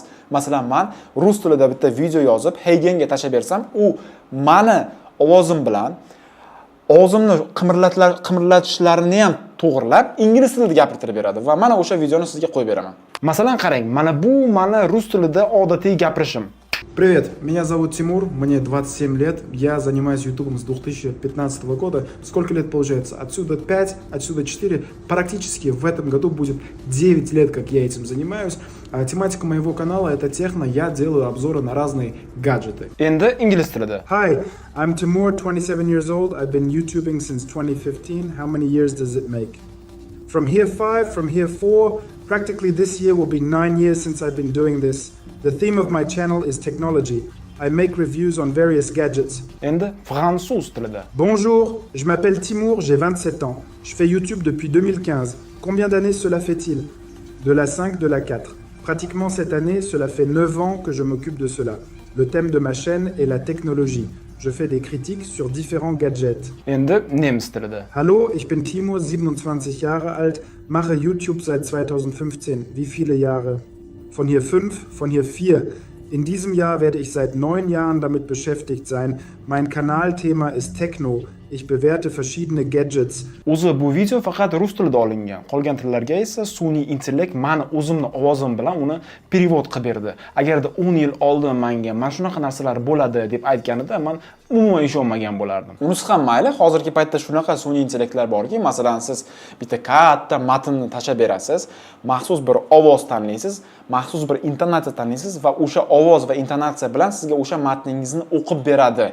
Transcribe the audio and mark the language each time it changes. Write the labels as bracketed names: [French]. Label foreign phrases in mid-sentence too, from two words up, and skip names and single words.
[Uzbek] Masalan, men rus tilida bitta video yozib Heygenga tashlab bersam, u meni ovozim bilan og'zimni qimirlatishlarini ham to'g'rilab ingliz tilida gapirtirib beradi va mana o'sha videoni sizga qo'yib beraman. Masalan, qarang, mana bu meni rus tilida odatiy gapirishim. [Russian] Привет, меня зовут Тимур, мне 27 лет, я занимаюсь ютубом с 2015 года. Сколько лет получается? Отсюда 5, отсюда 4, практически в этом году будет 9 лет, как я этим занимаюсь. А тематика моего канала это техно, я делаю обзоры на разные гаджеты. [Uzbek] Endi ingliz tilida. [English] Hi, I'm Timur, 27 years old, I've been YouTubing since 2015. How many years does it make? From here 5, from here 4, practically this year will be 9 years since I've been doing this. The theme of my channel is technology. I make reviews on various gadgets. [Uzbek] Endi fransuz tilida. [French] Bonjour, je m'appelle Timur, j'ai 27 ans. Je fais YouTube depuis 2015. Combien d'années cela fait-il? De la 5, de la 4. Pratiquement cette année, cela fait 9 ans que je m'occupe de cela. Le thème de ma chaîne est la technologie. Je fais des critiques sur différents gadgets. [Uzbek] Endi nemis tilida. [German] Hallo, ich bin Timur, 27 Jahre alt, mache YouTube seit 2015. Wie viele Jahre? Von hier 5, von hier 4. In diesem Jahr werde ich seit 9 Jahren damit beschäftigt sein. Mein Kanalthema ist Techno. Ich bewerte verschiedene gadgets. [Uzbek] O'zi bu video faqat rus tilida olingan. Qolgan tillarga esa sun'iy intellekt meni o'zimning ovozim bilan uni perevod qilib berdi. Agarda 10 yil oldin menga mana shunaqa narsalar bo'ladi deb aytganida men umuman ishonmagan bo'lardim. Unisi ham mayli, hozirgi paytda shunaqa sun'iy intellektlar borki, masalan siz bitta katta matnni tashlab berasiz, maxsus bir ovoz tanlaysiz, maxsus bir intonatsiya tanlaysiz va o'sha ovoz va intonatsiya bilan sizga o'sha matningizni o'qib beradi.